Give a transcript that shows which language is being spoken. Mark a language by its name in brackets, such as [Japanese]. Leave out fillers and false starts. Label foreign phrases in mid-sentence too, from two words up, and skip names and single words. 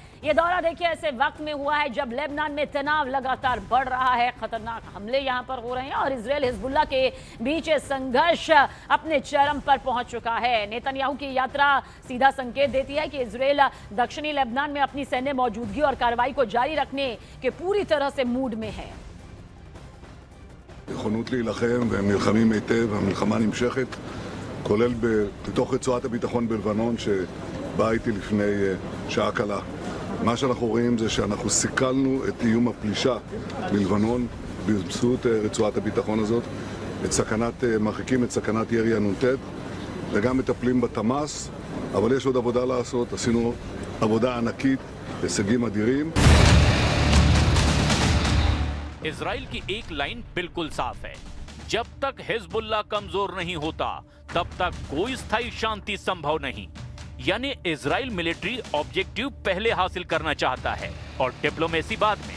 [Hindi] ये दौरा देखिए ऐसे वक्त में हुआ है जब लेबनान में तनाव लगातार बढ़ रहा है, खतरनाक हमले यहां पर हो रहे हैं और इजराइल हिजबुल्लाह के बीच संघर्ष अपने चरम पर पहुंच चुका है। नेतन्याहू की यात्रा सीधा संकेत देती है कि इजराइल दक्षिणी लेबनान में अपनी सैन्य मौजूदगी और कार्रवाई को जारी रखने के पूरी तरह से मूड में है। [Hebrew] נכונות להילחם והם נלחמים היטב, המלחמה נמשכת, כולל בתוך רצועת הביטחון בלבנון שבאה איתי לפני שעה קלה. מה שאנחנו רואים זה שאנחנו סיכלנו את איום הפלישה בלבנון באמצעות רצועת הביטחון הזאת, מרחיקים את סכנת ירי הנ"ט וגם מטפלים בתמ"ס, אבל יש עוד עבודה לעשות, עשינו עבודה ענקית, הישגים אדירים. [Hindi] इजराइल की एक लाइन बिल्कुल साफ है, जब तक हिजबुल्लाह कमजोर नहीं होता तब तक कोई स्थायी शांति संभव नहीं। यानी इजराइल [English] military objective [Hindi] पहले हासिल करना चाहता है और डिप्लोमेसी बाद में।